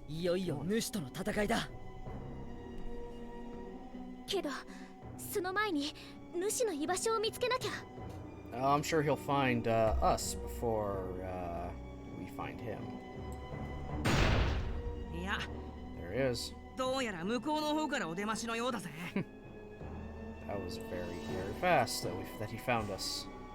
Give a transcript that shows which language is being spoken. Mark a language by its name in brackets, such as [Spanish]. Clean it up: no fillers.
[Japanese] いよいよ主との戦いだ。けど、その前に主の居場所を見つけなきゃ。 [English] I'm sure he'll find us before we find him. [Japanese] いや、 [English] There he is. [Japanese] どうやら向こうの方からお出ましのようだぜ。 [English] That was very, very fast that he found us.